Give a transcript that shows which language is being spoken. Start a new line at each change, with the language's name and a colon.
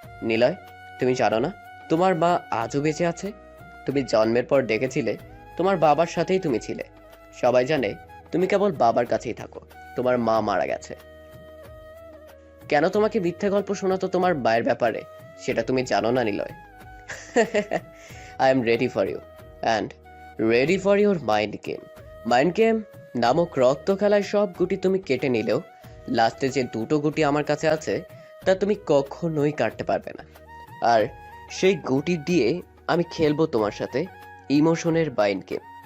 Bangla: নিলয়, তুমি জানো না তোমার মা আজও বেঁচে আছে? তুমি জন্মের পর দেখেছিলে তোমার বাবার সাথেই তুমি ছিলে। সবাই জানে তুমি কেবল বাবার কাছেই থাকো, তোমার মা মারা গেছে। কেন তোমাকে মিথ্যে গল্প শোনাতো তোমার মায়ের ব্যাপারে, সেটা তুমি জানো না Niloy.
English: I am ready for you and ready for your mind game.
Bangla: Mind game নামক রক্ত খেলায় সব গুটি তুমি কেটে নিলেও লাস্টে যে দুটো গুটি আমার কাছে আছে তা তুমি কখনোই কাটতে পারবে না। আর সেই গুটি দিয়ে আমি খেলবো তোমার সাথে ইমোশনের বাইন্ড গেম।